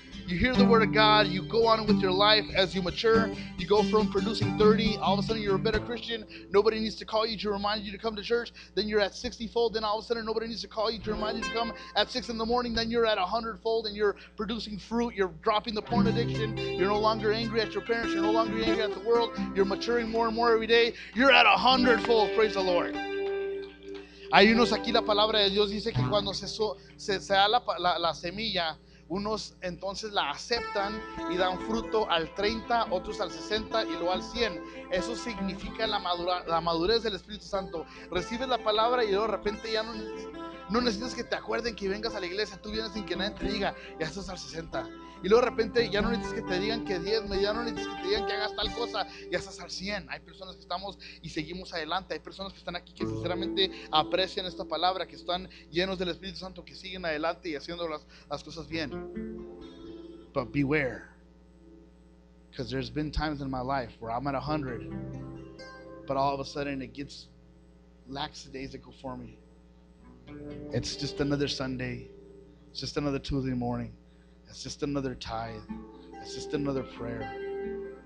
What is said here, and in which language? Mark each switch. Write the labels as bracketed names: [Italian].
[English] You hear the word of God, you go on with your life as you mature, you go from producing 30, all of a sudden you're a better Christian, nobody needs to call you to remind you to come to church, then you're at 60-fold, then all of a sudden nobody needs to call you to remind you to come at 6 in the morning, then you're at 100-fold and you're producing fruit, you're dropping the porn addiction, you're no longer angry at your parents, you're no longer angry at the world, you're maturing more and more every day, you're at 100-fold, praise the Lord. [Spanish] Hay unos aquí, la palabra de Dios dice que cuando se da la semilla, unos entonces la aceptan y dan fruto al 30, otros al 60 y luego al 100. Eso significa la madurez del Espíritu Santo. Recibes la palabra y luego de repente ya No necesitas que te acuerden que vengas a la iglesia. Tú vienes sin que nadie te diga, ya estás al 60. Y luego de repente ya no necesitas que te digan que diezme, ya no necesitas que te digan que hagas tal cosa, ya estás al 100. Hay personas que estamos y seguimos adelante. Hay personas que están aquí que sinceramente aprecian esta palabra, que están llenos del Espíritu Santo, que siguen adelante y haciendo las cosas bien. [English] But beware, because there's been times in my life where I'm at 100, but all of a sudden it gets lackadaisical for me. It's just another Sunday. It's just another Tuesday morning. It's just another tithe. It's just another prayer.